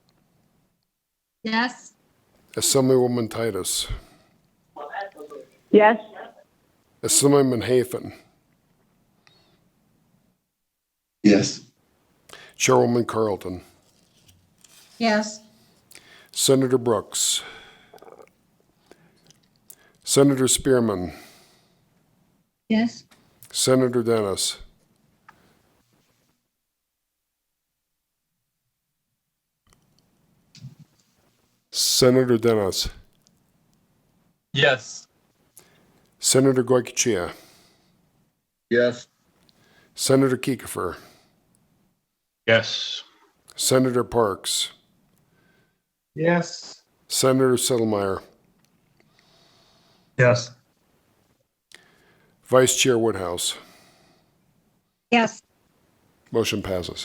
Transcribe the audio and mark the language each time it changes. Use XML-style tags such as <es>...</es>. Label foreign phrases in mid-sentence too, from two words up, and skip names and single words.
<en>Yes. Assemblywoman Titus. Yes. Assemblyman Hafen. Yes. Chairwoman Carlton. Yes. Senator Brooks. Senator Spearman. Yes. Senator Dennis. Senator Dennis. Yes. Senator Goicoechea. Yes. Senator Kiefer. Yes. Senator Parks. Yes. Senator Settlemyre. Yes. Vice Chair Woodhouse. Yes. Motion passes.</en>